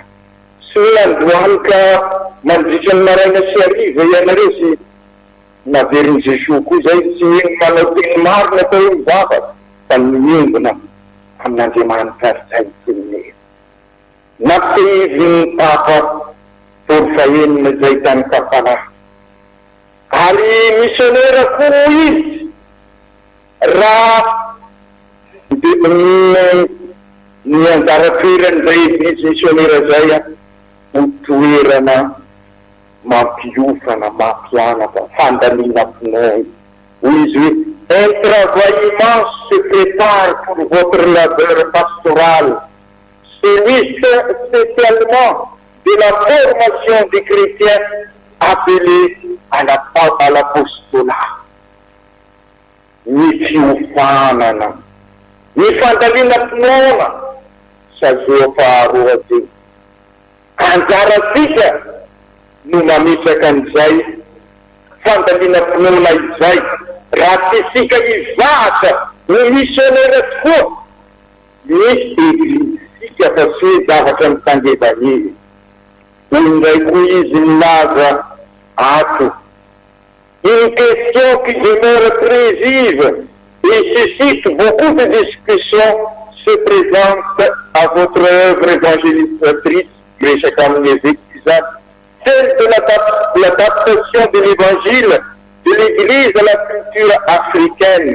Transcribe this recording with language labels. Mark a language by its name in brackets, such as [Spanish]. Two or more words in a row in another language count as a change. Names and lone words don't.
[Malagasy] sy hoe androany ka mandritra ny maraina sy ariva ianareo sy naveriny Jesoa koa zay tsy manao teny marina tao hoe mivavaka fa miombona amin'Andriamanitra zay tenenena nampitehiviny papa Paul fahenina zay tany Kampala ary missionnaire koa izy raha ny anjara-toerany zay izy missionnaire zay ho toerana mampiofana mampianatra fandalina pinoy hoy izy hoe [French] un travail immense se prépare pour votre labeur pastoral, celui spécialement de la formation des chrétiens appelés à l'apostolat. [Malagasy] Ny fiofanana, ny fandalina pinoana sazoa faharoa ty. Anjaratsika no mametraka an'izay fandalina pinoana izay raha tsisika hizahatra ny missionnaire tokoa misy eglisika fa tsy hoe zavatra mitangevahevy. Indray koa izy milaza ato. [French] Une question qui demeure très vive et suscite beaucoup de discussions se présente à votre œuvre évangélisatrice, celle de l'adaptation de l'évangile de l'Église à la culture africaine.